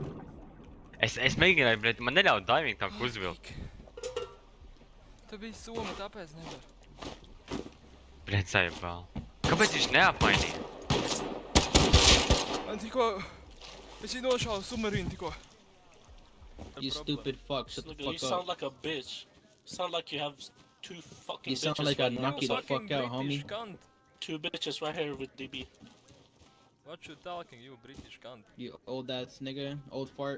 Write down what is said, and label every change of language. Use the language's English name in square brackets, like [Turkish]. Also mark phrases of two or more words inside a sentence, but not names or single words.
[Latvian] Es mēģināju, bļet, man neļauj diving tanku uzvilkt. Tu biji soma, tāpēc nevar. Bļet, sajabāl. Kāpēc viņš neapmainīja? Man tikko... Es viņu nošāvu submarīnu tikko. [English] You stupid fuck, shut the Look, you fuck sound up. like a bitch. Sound like you have two fucking You sound bitches like right I'd now. knock you the fuck out, homie. Cunt. Two bitches right here with DB. What you talking, you British cunt? You old ass nigga, old fart.